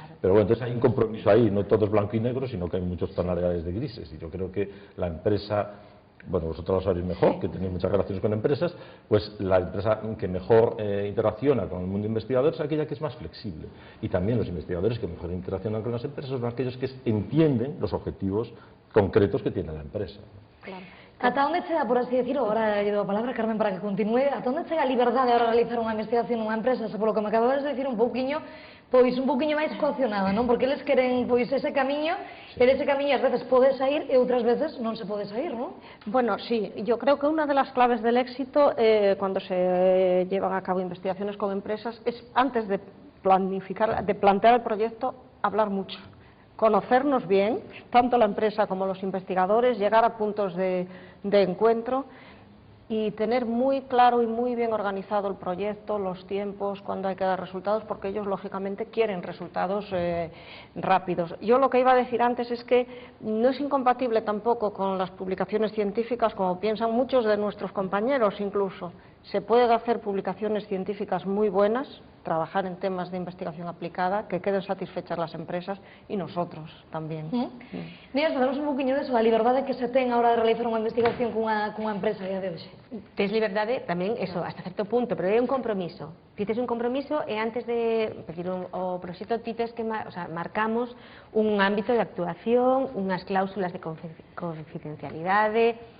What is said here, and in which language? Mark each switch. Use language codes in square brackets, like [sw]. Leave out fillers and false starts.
[es] Pero bueno, entonces hay un compromiso ahí, no todo es blanco y negro, sino que hay muchas tonalidades de grises, y yo creo que la empresa bueno, vosotros lo sabéis mejor, que tenéis muchas relaciones con empresas, pues la empresa que mejor interacciona con el mundo investigador es aquella que es más flexible. Y también los investigadores que mejor interaccionan con las empresas son aquellos que entienden los objetivos concretos que tiene la empresa. Claro. [gl] Ata onde chega, por así decirlo, ahora lle dou a palabra, Carmen, para que continúe, ata onde chega a liberdade de realizar unha investigación nunha empresa, se polo que me acabas de decir un pouquiño máis coaccionada, non? Porque eles queren ese camiño, e ese camiño ás veces pode sair e outras veces non se pode sair, non? [es] Bueno, sí, yo creo que una de las claves del éxito cuando se llevan a cabo investigaciones con empresas es antes de planificar, de plantear el proyecto, hablar mucho. Conocernos bien, tanto la empresa como los investigadores, llegar a puntos de encuentro y tener muy claro y muy bien organizado el proyecto, los tiempos, cuándo hay que dar resultados, porque ellos lógicamente quieren resultados rápidos. Yo lo que iba a decir antes es que no es incompatible tampoco con las publicaciones científicas, como piensan muchos de nuestros compañeros incluso. Se puede hacer publicaciones científicas muy buenas, trabajar en temas de investigación aplicada, que queden satisfechas las empresas y nosotros tamén. [gl] Díaz, falamos un poquinho deso, a liberdade que se ten a hora de realizar unha investigación cunha empresa a día de hoxe. Tens liberdade tamén, eso, hasta certo punto, pero é un compromiso. Ti tes un compromiso e antes de pedir o proxecto ti tes que marcamos un ámbito de actuación, unhas cláusulas de confidencialidade.